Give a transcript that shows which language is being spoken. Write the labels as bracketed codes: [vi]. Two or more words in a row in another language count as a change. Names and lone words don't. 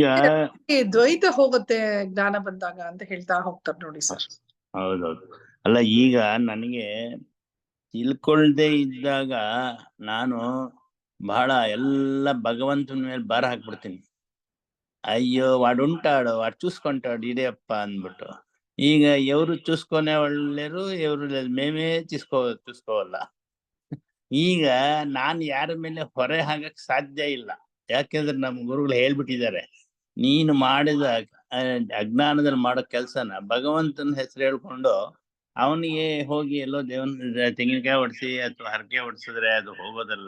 [kn] ದ್ವೈತ ಹೋಗುತ್ತೆ ಜ್ಞಾನ ಬಂದಾಗ ಅಂತ ಹೇಳ್ತಾ ಹೋಗ್ತಾರೆ ನೋಡಿ ಸರ್. ಹೌದೌದು. ಅಲ್ಲ ಈಗ ನನಗೆ ತಿಳ್ಕೊಳ್ದೆ ಇದ್ದಾಗ ನಾನು ಬಹಳ ಎಲ್ಲ ಭಗವಂತನ ಮೇಲೆ ಭಾರ ಹಾಕ್ಬಿಡ್ತೀನಿ. ಅಯ್ಯೋ [te] వాడుంటాడు వాడు చూసుకుంటాడు [kn] ಇಡಿಯಪ್ಪ ಅಂದ್ಬಿಟ್ಟು. [te] ಈಗ ఎవరు చూసుకునే వాళ్ళు లేరు, ఎవరు మేమే చూసుకోವಲ್ಲ. [kn] ಈಗ ನಾನು ಯಾರ ಮೇಲೆ ಹೊರೆ ಹಾಕಕ್ ಸಾಧ್ಯ ಇಲ್ಲ. ಯಾಕೆಂದ್ರೆ ನಮ್ಮ ಗುರುಗಳು ಹೇಳ್ಬಿಟ್ಟಿದ್ದಾರೆ, ನೀನು ಮಾಡಿದ ಅಜ್ಞಾನದಲ್ಲಿ ಮಾಡೋ ಕೆಲ್ಸನ ಭಗವಂತನ ಹೆಸರು ಹೇಳ್ಕೊಂಡು ಅವನಿಗೆ ಹೋಗಿ ಎಲ್ಲೋ ದೇವನ ತೆಂಗಿನಕಾಯಿ ಹೊಡ್ಸಿ ಅಥವಾ ಹರಕೆ ಹೊಡ್ಸಿದ್ರೆ ಅದು ಹೋಗೋದಲ್ಲ.